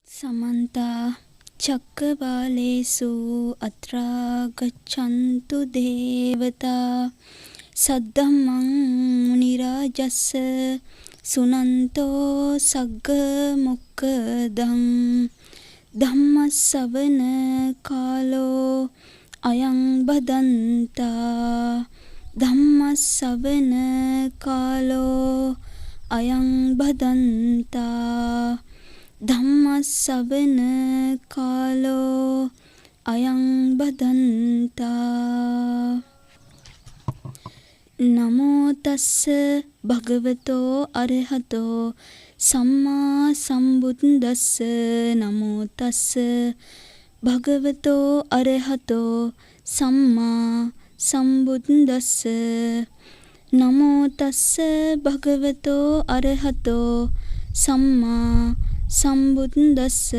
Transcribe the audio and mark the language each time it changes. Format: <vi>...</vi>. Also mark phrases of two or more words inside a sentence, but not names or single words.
<pi>समन्ता चक्रवालेषु अत्रा गच्छन्तु देवता सद्धम्मं मुनिराजस्स सुनन्तो सग्गमुक्कदं धम्मसवन कालो अयं बदन्ता धम्मसवन कालो अयं बदन्ता ධම්මස්සවන කාලෝ අයං බදන්තා නමෝ තස්ස භගවතෝ අරහතෝ සම්මා සම්බුද්දස්ස නමෝ තස්ස භගවතෝ අරහතෝ සම්මා සම්බුද්දස්ස නමෝ තස්ස භගවතෝ අරහතෝ සම්මා සම්බුද්දස්ස</pi>